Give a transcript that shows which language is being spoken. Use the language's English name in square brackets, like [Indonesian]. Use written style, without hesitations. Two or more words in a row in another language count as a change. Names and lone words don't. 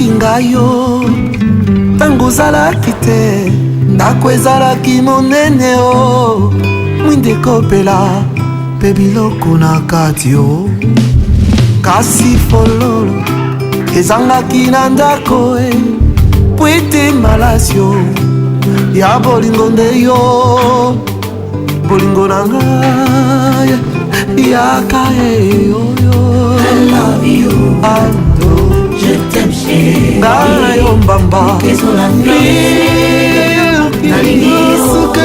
[Lingala] ngai yo ntango ozalaki te ndako ezalaki monene o mwinde ekopela mpe biloko na kati yo kasi fololo ezangaki na ndako po ete malasio ya bolingo nde yo bolingo na ngai yaka eyoyo [English] I love you, [French] je t'aime chérie, [Lingala] ngai yo mbamba nalingi suke